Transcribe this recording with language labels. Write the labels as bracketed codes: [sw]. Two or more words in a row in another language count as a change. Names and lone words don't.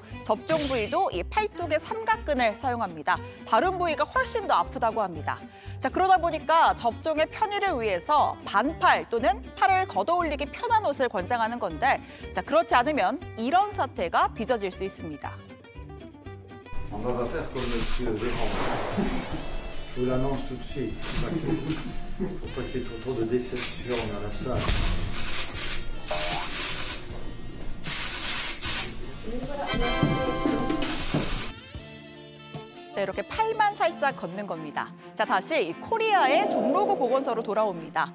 [ko] 접종 부위도 이 팔뚝의 삼각근을 사용합니다. 다른 부위가 훨씬 더 아프다고 합니다. 자, 그러다 보니까 접종의 편의를 위해서 반팔 또는 팔을 걷어올리기 편한 옷을 권장하는 건데, 자, 그렇지 않으면 이런 사태가 빚어질 수 있습니다. [fr] On va faire comme monsieur Véran. Je vous l'annonce tout de suite. Faut pas qu'il y ait trop de déception dans la salle. [ko] 네, 이렇게 팔만 살짝 걷는 겁니다. 자, 다시 코리아의 종로구 보건소로 돌아옵니다.